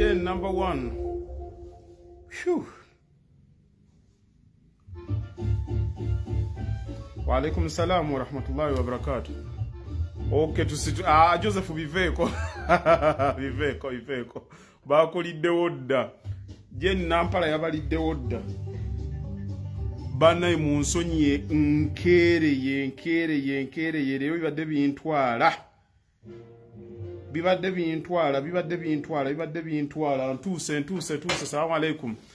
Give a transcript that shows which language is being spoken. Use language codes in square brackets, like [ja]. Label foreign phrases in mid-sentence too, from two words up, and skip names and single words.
[en] number one. Phew. [ar] وعليكم السلام ورحمة الله وبركاته. [en] Okay, Joseph Viveko. Viveko. [lg] Bakolidde wodda. Jen Nampala yabalidde wodda. Banaye mu nsonyi nkereye leero bibadde bintwala ntuuse [ar] السلام عليكم.